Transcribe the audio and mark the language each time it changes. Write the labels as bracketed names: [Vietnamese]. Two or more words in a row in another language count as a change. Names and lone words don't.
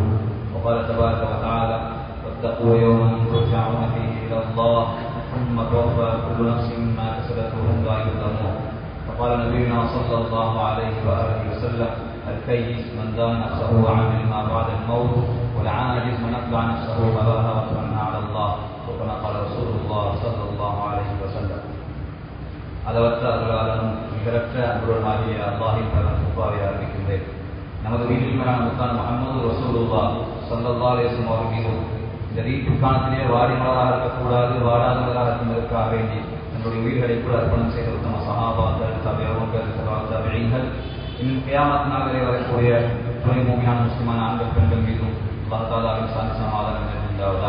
[Arabic] وقال تبارك وتعالى واتقوا يوما ترجعون فيه إلى الله ثم توفى كل نفس ما كسبت وهم لا يظلمون. وقال نبينا صلى الله عليه وآله وسلم الكيس من دان نفسه وعمل ما بعد الموت والعاجز من أتبع نفسه هواها وتمنى على الله وكما قال رسول الله صلى الله عليه وسلم. [Tamil] அளவற்ற அருளாளனும் நிகரற்ற அன்புடனாகிய அல்லாஹ்வின் பெரும் கிருபையை அறிவிக்கின்றேன். நமது வீட்டில் மேலான முத்தான முஹம்மது [Arabic] رسول الله صلى الله عليه وسلم [Tamil] அவர்கள் மீதும் இந்த வீட்டுக்கானத்திலே வாடி மலராக இருக்கக்கூடாது, வாடாத மலராக இருப்பதற்காக வேண்டி நம்முடைய உயிர்களை கூட அர்ப்பணம் செய்த உத்தம சஹாபாக்கள், தபிஈன்கள், இன்னும் கியாமத் நாள் வரை வரக்கூடிய துணை மூமியான முஸ்லிமான ஆண்கள் பெண்கள் மீதும் அல்லாஹ் தஆலாவின் சாந்தி சமாதானம் உண்டாவதா.